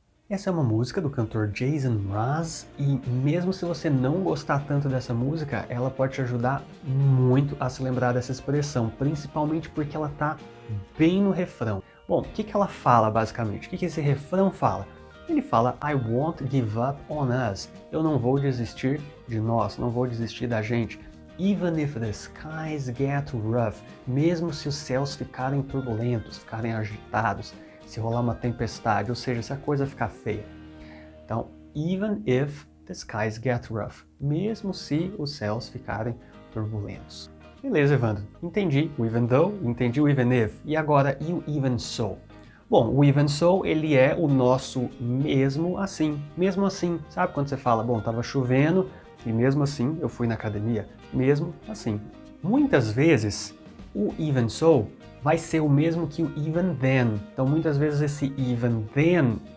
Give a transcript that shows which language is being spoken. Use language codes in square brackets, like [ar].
[pt] Essa é uma música do cantor Jason Mraz e mesmo se você não gostar tanto dessa música, ela pode te ajudar muito a se lembrar dessa expressão, principalmente porque ela tá bem no refrão. Bom, o que ela fala basicamente? O que esse refrão fala? Ele fala [en] I won't give up on us. [pt] Eu não vou desistir de nós, não vou desistir da gente. [en] Even if the skies get rough. [pt] Mesmo se os céus ficarem turbulentos, ficarem agitados, se rolar uma tempestade, ou seja, se a coisa ficar feia. Então, [en] even if the skies get rough. [pt] Mesmo se os céus ficarem turbulentos. Beleza, Evandro. Entendi o even though, entendi o even if. E agora, e o even so? Bom, o even so, ele é o nosso mesmo assim. Mesmo assim, sabe quando você fala, bom, tava chovendo e mesmo assim eu fui na academia? Mesmo assim. Muitas vezes, o even so vai ser o mesmo que o even then. Então, muitas vezes esse even then